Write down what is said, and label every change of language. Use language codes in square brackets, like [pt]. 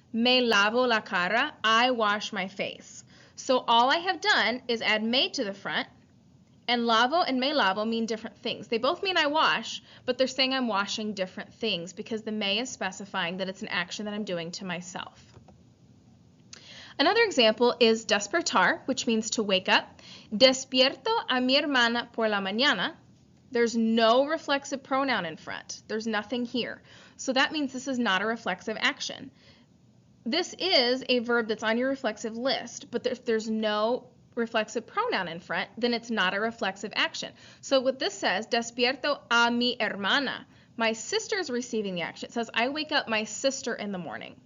[es] Me lavo la cara, [en] I wash my face. So all I have done is add me to the front, and lavo and me lavo mean different things. They both mean I wash, but they're saying I'm washing different things because the me is specifying that it's an action that I'm doing to myself. Another example is despertar, which means to wake up. [es] Despierto a mi hermana por la mañana. [en] There's no reflexive pronoun in front. There's nothing here. So that means this is not a reflexive action. This is a verb that's on your reflexive list, but if there's no reflexive pronoun in front, then it's not a reflexive action. So what this says, [es] despierto a mi hermana. [en] My sister is receiving the action. It says, I wake up my sister in the morning.